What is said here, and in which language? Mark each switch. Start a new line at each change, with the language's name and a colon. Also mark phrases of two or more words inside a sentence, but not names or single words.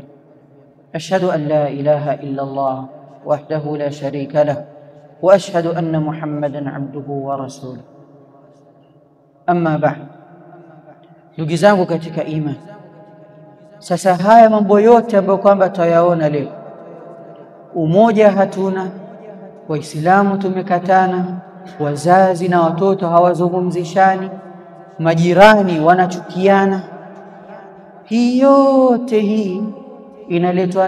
Arabic: أشهد أن لا إله إلا الله وحده لا شريك له وأشهد أن محمدا عبده ورسوله. أما بعد,
Swahili: ndugu zangu katika imani, sasa haya mambo yote ambayo kwamba tutayaona leo, umoja hatuna, waislamu tumekatana, wazazi na watoto hawazungumzishani, majirani wanachukiana, hii yote hii inaletwa